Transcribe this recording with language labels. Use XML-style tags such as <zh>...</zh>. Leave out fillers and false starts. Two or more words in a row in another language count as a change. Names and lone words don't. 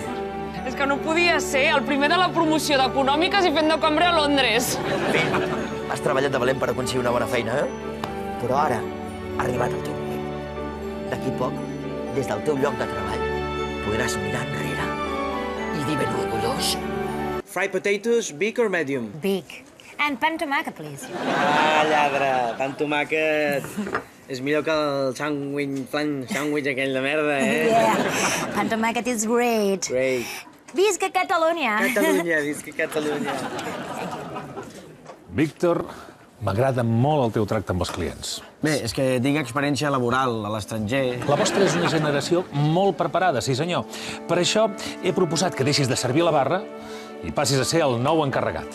<ca>És que no podia ser el primer de la promoció d'Econòmiques i fent de cambrer a Londres. Fill, has treballat de valent per aconseguir una bona feina, eh? Però ara ha arribat el teu moment. D'aquí poc, des del teu lloc de treball, podràs mirar enrere i dir ben orgullós.</ca> <en>Fried potatoes, big or medium? Big. And pan tomaca, please.</en> <ca>Ah, lladre, pan tomàquet. És millor que el sandwich aquell de merda, eh?</ca> <en>Yeah, pan tomaca is great. Great.</en> <ca>Visca Catalunya. Catalunya, visca Catalunya. Víctor, m'agrada molt el teu tracte amb els clients. Bé, és que tinc experiència laboral a l'estranger. La vostra és una generació molt preparada, sí senyor. Per això he proposat que deixis de servir a la barra i passis a ser el nou encarregat.</ca>